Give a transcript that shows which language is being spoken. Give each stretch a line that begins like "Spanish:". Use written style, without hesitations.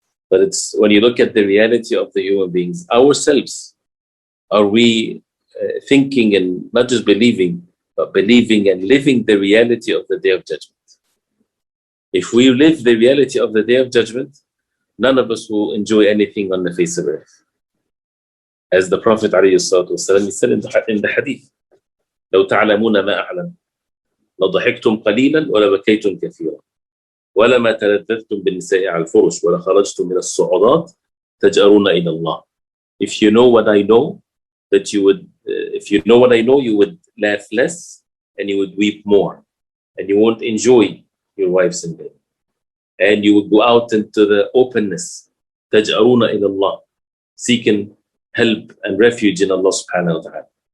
English: But it's when you look at the reality of the human beings, ourselves, are we thinking and not just believing, but believing and living the reality of the Day of Judgment? If we live the reality of the Day of Judgment, none of us will enjoy anything on the face of earth. As the Prophet ﷺ, he said in the hadith,
Arabic: لو تعلمون ما أعلم لضحكتم قليلا ولبكيتم كثيرا ولما تلذذتم بالنساء على الفرش ولخرجتم من الصعودات تجأرون إلى الله.
English: If you know what I know, that you would, if you know what I know, you would laugh less and you would weep more, and you won't enjoy your wives in bed, and you would go out into the openness,
Arabic: تجأرون إلى الله,
English: seeking help and refuge in Allah subhanahu wa ta'ala.